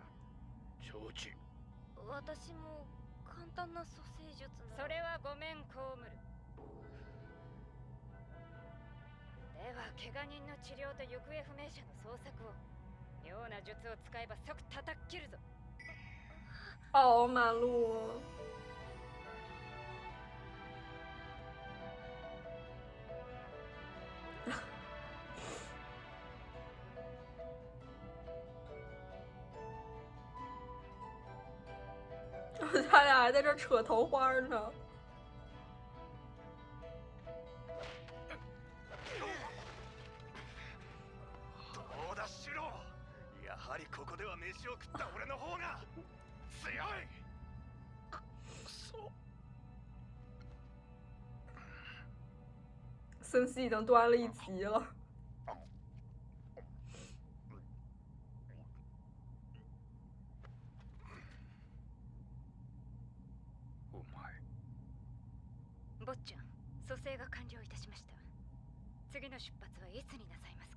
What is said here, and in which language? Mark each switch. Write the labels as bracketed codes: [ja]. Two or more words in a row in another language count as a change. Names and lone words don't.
[ja] 承知。私も簡単な蘇生術なら。それはごめん被る。では怪我人の治療と行方不明者の捜索を妙な術を使えば即叩き切るぞ。 [zh] 哦，马路。他俩还在这扯头花呢。 [ja] どうだシロ、やはりここでは飯を食った俺の方が強い。 [zh] 森西已经端了一级了。 [ja] お前。坊ちゃん、蘇生が完了いたしました。次の出発はいつになさいますか。